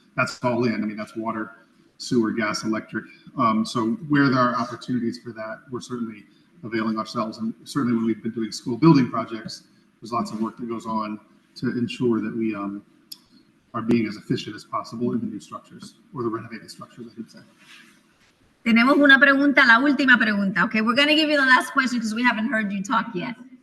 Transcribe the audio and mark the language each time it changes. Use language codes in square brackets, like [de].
[en] That's all in. I mean, that's water, sewer, gas, electric. So where there are opportunities for that, we're certainly availing ourselves. And certainly when we've been doing school building projects, there's lots of work that goes on to ensure that we are being as efficient as possible in the new structures, or the renovated structures, I should say. [es] Tenemos una pregunta, la última pregunta. [en] Okay, we're going to give you the last question because we haven't heard you talk yet.